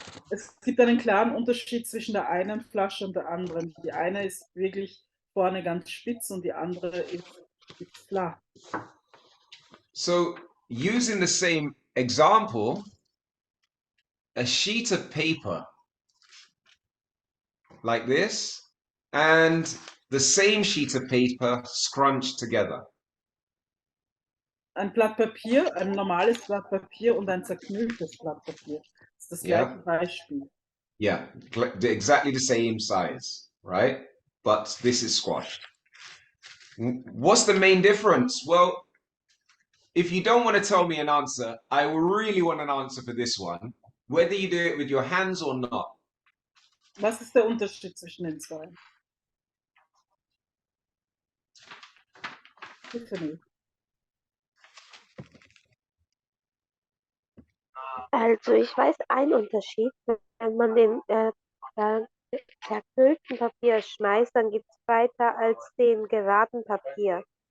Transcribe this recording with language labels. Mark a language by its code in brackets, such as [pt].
[de] Es gibt einen klaren Unterschied zwischen der einen Flasche und der anderen. Die eine ist wirklich vorne ganz spitz und die andere ist flach. [en] So, using the same example, a sheet of paper like this and the same sheet of paper scrunched together. [de] Ein Blatt Papier, ein normales Blatt Papier und ein zerknülltes Blatt Papier. Das ist das gleiche Beispiel. [en] Yeah, exactly the same size, right? But this is squashed. What's the main difference? Well, if you don't want to tell me an answer, I really want an answer for this one, whether you do it with your hands or not. [de] Was ist der Unterschied zwischen den zwei? Tiffany. Also ich weiß einen Unterschied. Wenn man den zerknüllten Papier schmeißt, dann geht es weiter als den geraden Papier.